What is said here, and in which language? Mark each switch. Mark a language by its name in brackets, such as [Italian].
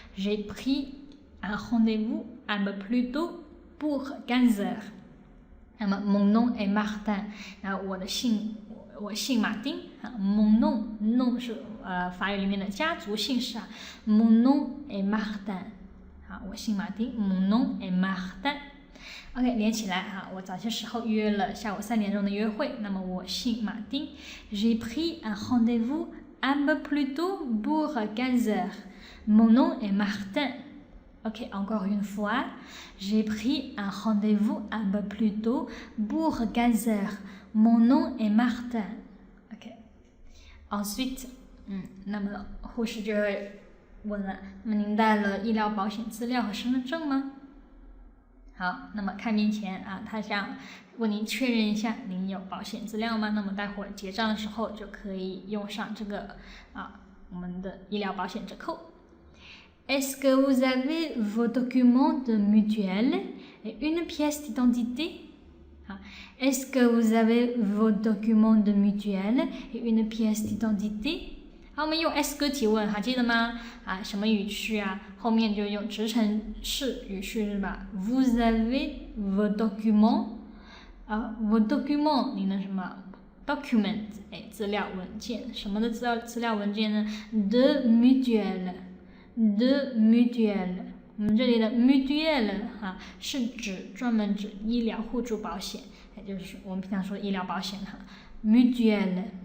[French] J'ai pris un rendez-vous un peu plus tôt pour 15 heures。 [Chinese] 那么 mon nom est Martin， 然后我姓马丁啊 ，mon nom 是法语里面的家族姓氏啊 ，mon nom est Martin， 好，我姓马丁 ，mon nom est Martin。OK， 连起来哈，我早些时候预约了下午3点钟的约会，那么我姓马丁 ， [French] J'ai pris un rendez-vous un peu plus tôt pour 15 heures. Mon nom est Martin。OK, encore une fois, j'ai pris un rendez-vous un peu plus tôt pour 15 heures. Mon nom est Martin. OK. [Chinese] Ensuite， 那么护士就会问了，那么您带了医疗保险资料和身份证吗？好，那么开面前他想问您确认一下您有保险资料吗？那么待会儿结账的时候就可以用上这个我们的医疗保险折扣。 [French] Est-ce que vous avez vos documents de mutuelle et une pièce d'identité? Est-ce que vous avez vos documents de mutuelle et une pièce d'identité? [Chinese] 好，我们用 est-ce que 提问，还记得吗？什么语序啊？后面就用直陈式语序是吧 ？ [French] Vous avez vos documents， [Chinese] vos documents 你的什么 document 资料文件，什么的资料文件呢 ？De mutuelle，de mutuelle， 我们这里的 mutuelle 是专门指医疗互助保险，也就是我们平常说的医疗保险mutuelle。